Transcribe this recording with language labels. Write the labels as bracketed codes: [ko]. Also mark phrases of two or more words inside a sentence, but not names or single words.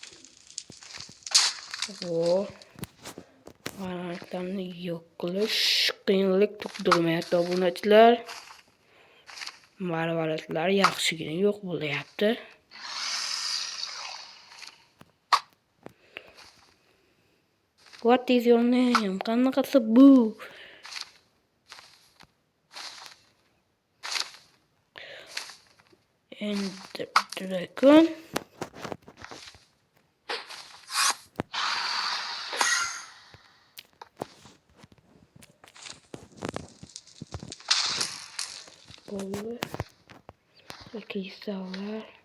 [uz] Varaqlarni yo'q qilish qiyinlik tug'dirmayapti obunachilar. Marvaridlar yaxshigina yo'q bo'layapti. [en] What is your name? [uz] Qanaqasi bu? Ender Dragon. Böyle kristallar.